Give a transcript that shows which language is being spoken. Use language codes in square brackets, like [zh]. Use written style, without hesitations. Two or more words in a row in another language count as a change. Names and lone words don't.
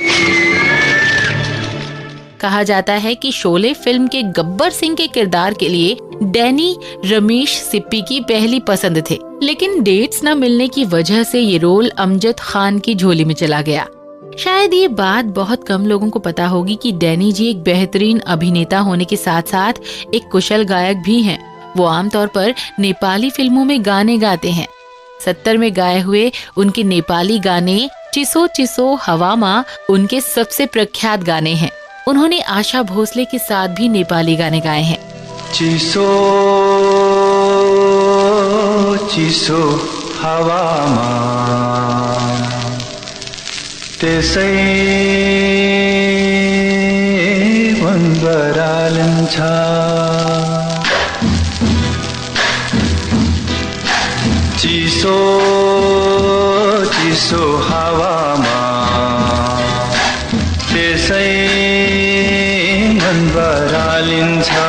[hi] कहा जाता है कि शोले फिल्म के गब्बर सिंह के किरदार के लिए डैनी रमेश सिप्पी की पहली पसंद थे, लेकिन डेट्स न मिलने की वजह से ये रोल अमजद खान की झोली में चला गया। शायद ये बात बहुत कम लोगों को पता होगी कि डैनी जी एक बेहतरीन अभिनेता होने के साथ साथ एक कुशल गायक भी हैं। वो आमतौर पर नेपाली फिल्मों में गाने गाते हैं। 70 में गाए हुए उनके नेपाली गाने चिसो चिसो हवामा उनके सबसे प्रख्यात गाने हैं। उन्होंने आशा भोसले के साथ भी नेपाली गाने गाए हैं। [ne] चिसो चिसो हवामा त्यसै मन बरालिन्छ, चिसो चिसो हावामा त्यसै मन बरालिन्छ।